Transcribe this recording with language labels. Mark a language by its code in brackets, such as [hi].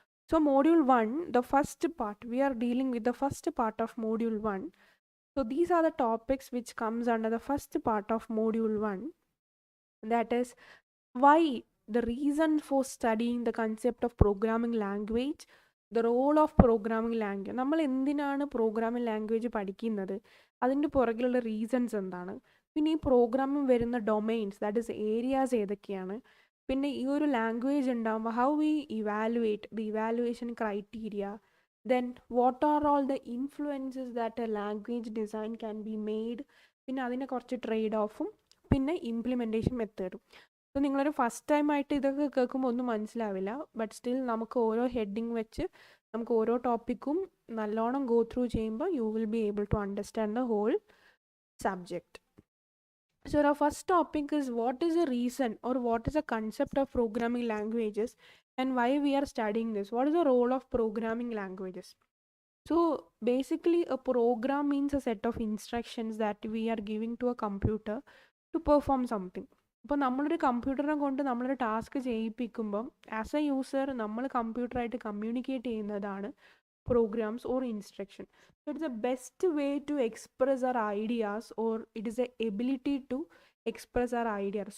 [en] So module 1, the first part, we are dealing with the first part of module 1. So these are the topics which comes under the first part of module 1, that is why, the reason for studying the concept of programming language, the role of programming language. [ml] നമ്മൾ എന്തിനാണ് programming language പഠിക്കുന്നത്, അതിൻ്റെ പുറകിലുള്ള reasons എന്താണ്, പിന്നെ ഈ programming വരുന്ന domains, that is areas ഏതൊക്കെയാണ്, പിന്നെ ഈ ഒരു ലാംഗ്വേജ് ഉണ്ടാകുമ്പോൾ [en] how we evaluate the evaluation criteria, then what are all the influences that a language design can be made, [ml] പിന്നെ അതിനെ കുറച്ച് ട്രേഡ് ഓഫും പിന്നെ ഇംപ്ലിമെൻറ്റേഷൻ മെത്തേഡും. അപ്പോൾ നിങ്ങളൊരു ഫസ്റ്റ് ടൈം ആയിട്ട് ഇതൊക്കെ കേൾക്കുമ്പോൾ ഒന്നും മനസ്സിലാവില്ല, ബട്ട് സ്റ്റിൽ നമുക്ക് ഓരോ ഹെഡിങ് വെച്ച് നമുക്ക് ഓരോ ടോപ്പിക്കും നല്ലോണം ഗോ ത്രൂ ചെയ്യുമ്പോൾ [en] You will be able to understand the whole subject. So our first topic is what is the reason or what is the concept of programming languages and why we are studying this. What is the role of programming languages? So basically a program means a set of instructions that we are giving to a computer to perform something. [ml] ഇപ്പോൾ നമ്മളൊരു കമ്പ്യൂട്ടറിനെ കൊണ്ട് നമ്മളൊരു task ചെയ്യിപ്പിക്കുമ്പം [en] as a user [ml] നമ്മൾ കമ്പ്യൂട്ടറായിട്ട് communicate ചെയ്യുന്നതാണ് programmes or instruction. [en] So it's a best way to express our ideas or it is a ability to express our ideas.